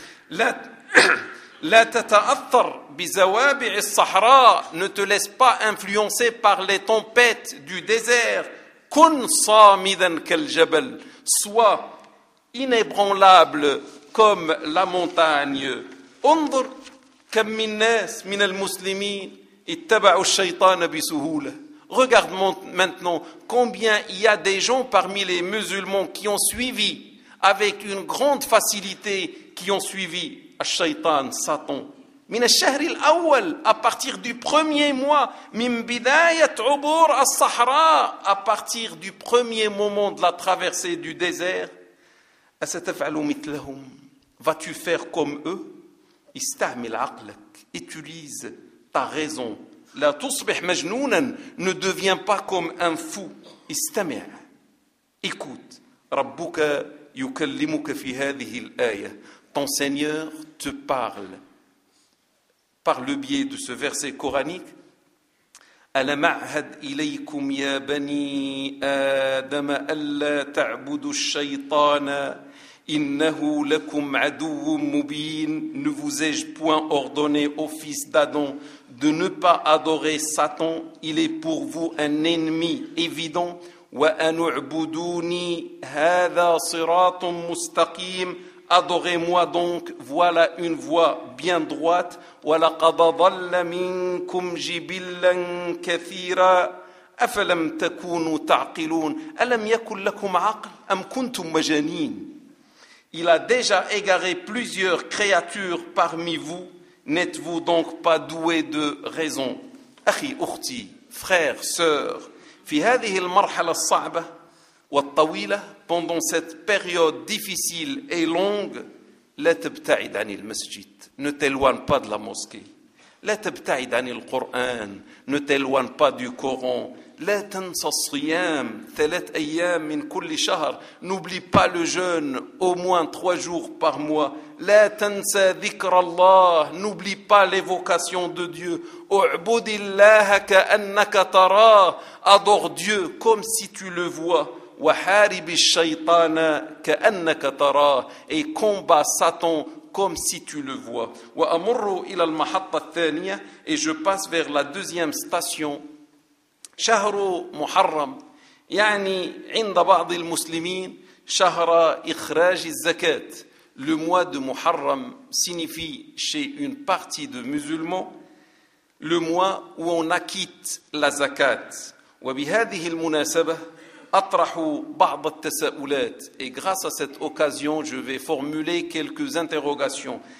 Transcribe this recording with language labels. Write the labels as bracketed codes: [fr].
[ar] لا تتأثر بزوابع الصحراء, [fr] ne te laisse pas influencer par les tempêtes du désert, [ar] كن صامدا كالجبل, [fr] sois inébranlable comme la montagne. [ar] انظر كم من ناس من المسلمين اتبعوا الشيطان بسهولة. [fr] Regarde maintenant combien il y a des gens parmi les musulmans qui ont suivi avec une grande facilité, qui ont suivi الشيطان, Satan. [ar] من الشهر الأول, [fr] à partir du premier mois, [ar] من بداية عبور الصحراء, [fr] à partir du premier moment de la traversée du désert. [ar] أستفعل مثلهم, [fr] vas-tu faire comme eux? [ar] استعمل عقلك, [fr] utilise ta raison. [ar] لا تصبح مجنونا, [fr] ne deviens pas comme un fou. [ar] استمع, [fr] écoute. [ar] ربك يكلمك في هذه الآية, [fr] ton Seigneur te parle par le biais de ce verset coranique. [ar] ألم أعهد إليكم يا بني آدم ألا تعبدوا الشيطان إنه لكم عدو مبين. [fr] Ne vous ai-je point ordonné, ô fils d'Adam, de ne pas adorer Satan? Il est pour vous un ennemi évident. [ar] وأن اعبدوني هذا صراط مستقيم. [fr] Adorez-moi donc, voilà une voie bien droite. [ar] ولقد ضل منكم جبلا كثيرا أفلم تكونوا تعقلون. ألم يكن لكم عقل أم كنتم مجانين. [fr] Il a déjà égaré plusieurs créatures parmi vous. N'êtes-vous donc pas doués de raison? [ar] أخي أختي, [fr] frère, sœur, [ar] في هذه المرحلة الصعبة والطويلة, [fr] pendant cette période difficile et longue, [ar] لا تبتعد عن المسجد, [fr] ne t'éloigne pas de la mosquée. [ar] لا تبتعد عن القرآن, [fr] ne t'éloigne pas du Coran. [ar] لا تنسى الصيام 3 أيام من كل شهر. [fr] N'oublie pas le jeûne au moins 3 jours par mois. [ar] لا تنسى ذكر الله, [fr] n'oublie pas l'évocation de Dieu. [ar] اعبد الله كأنك تراه, [fr] adore Dieu comme si tu le vois. [ar] وحارب الشيطان كأنك تراه, [fr] et combat Satan comme si tu le vois. [ar] وأمر إلى المحطة الثانية, [fr] et je passe vers la deuxième station. [ar] شهر محرم يعني عند بعض المسلمين شهر إخراج الزكاة. [fr] Le mois de Muharram signifie chez une partie de musulmans le mois où on acquitte la zakat. [ar] وبهذه المناسبة أطرح بعض التساؤلات, [fr] et grâce à cette occasion je vais formuler quelques interrogations.